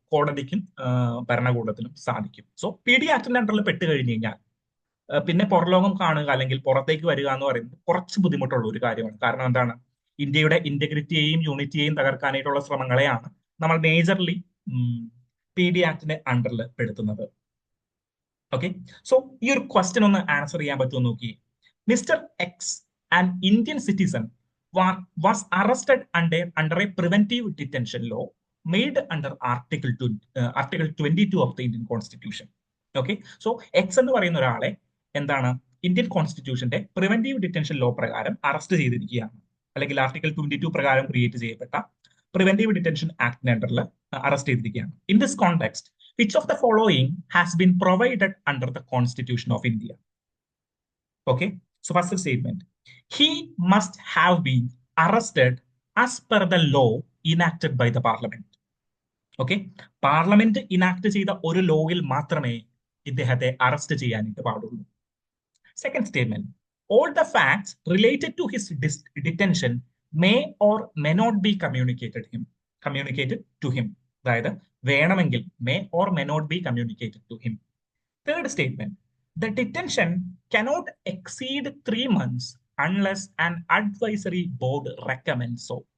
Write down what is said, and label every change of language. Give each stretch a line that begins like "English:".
Malayalam: കോടതിക്കും ഭരണകൂടത്തിനും സാധിക്കും. So PD ആക്ടിന്റെ അണ്ടറിൽ പെട്ട് കഴിഞ്ഞു കഴിഞ്ഞാൽ പിന്നെ പുറലോകം കാണുക അല്ലെങ്കിൽ പുറത്തേക്ക് വരിക എന്ന് പറയുന്നത് കുറച്ച് ബുദ്ധിമുട്ടുള്ള ഒരു കാര്യമാണ്. കാരണം എന്താണ്? ഇന്ത്യയുടെ ഇന്റഗ്രിറ്റിയെയും യൂണിറ്റിയെയും തകർക്കാനായിട്ടുള്ള ശ്രമങ്ങളെയാണ് നമ്മൾ മേജർലി PD ആക്ടിന്റെ അണ്ടറിൽ പെടുത്തുന്നത്. ഓക്കെ, സോ ഈ ഒരു ക്വസ്റ്റ്യൻ ഒന്ന് ആൻസർ ചെയ്യാൻ പറ്റുമോ നോക്കി.
English: Mister X, an Indian citizen, was arrested under a preventive detention law made under Article 22 of the Indian Constitution.
Malayalam: Okay, so X എന്ന് പറയുന്ന ഒരാളെ എന്താണ് ഇന്ത്യൻ കോൺസ്റ്റിറ്റ്യൂഷന്റെ പ്രിവെന്റീവ് ഡിറ്റൻഷൻ ലോ പ്രകാരം അറസ്റ്റ് ചെയ്തിരിക്കുകയാണ്, അല്ലെങ്കിൽ ആർട്ടിക്കിൾ 22 പ്രകാരം ക്രിയേറ്റ് ചെയ്യപ്പെട്ട പ്രിവെന്റീവ് ഡിറ്റൻഷൻ ആക്ടിന്റെ അണ്ടറിൽ അറസ്റ്റ് ചെയ്തിരിക്കുകയാണ്.
English: In this context, which of the following has been provided under the Constitution of India? Okay, so first statement, he must have been arrested as per the law enacted by the parliament.
Malayalam: Okay, parliament enact ചെയ്ത ഒരു ലോയിൽ മാത്രമേ ഇദ്ദേഹത്തെ arrest ചെയ്യാനായിട്ട് പാടുള്ളൂ.
English: Second statement, all the facts related to his detention may or may not be communicated to him.
Malayalam: അതായത് വേണമെങ്കിൽ
English: may or may not be communicated to him. Third statement, the detention cannot exceed 3 months unless an advisory board recommends so.